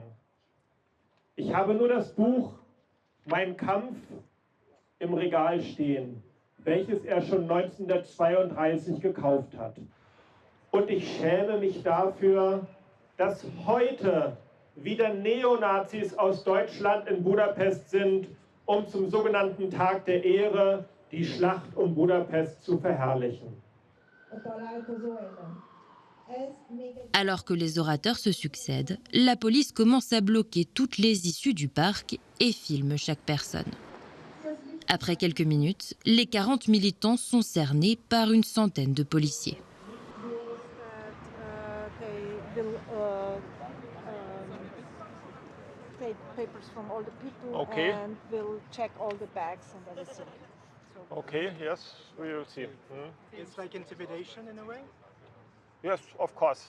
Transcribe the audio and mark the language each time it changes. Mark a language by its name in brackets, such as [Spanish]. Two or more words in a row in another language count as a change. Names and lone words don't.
[German] Ich habe nur das Buch Mein Kampf im Regal stehen, welches er schon 1932 gekauft hat. Und ich schäme mich dafür, dass heute wieder Neonazis aus Deutschland in Budapest sind, um zum sogenannten Tag der Ehre die Schlacht um Budapest zu verherrlichen. [French] Alors que les orateurs se succèdent, la police commence à bloquer toutes les issues du parc et filme chaque personne. Après quelques minutes, les 40 militants sont cernés par une centaine de policiers. [English] Take papers from all the people Okay. and will check all the bags and everything. Okay, yes, we will see. It's like intimidation in a way? Yes, of course.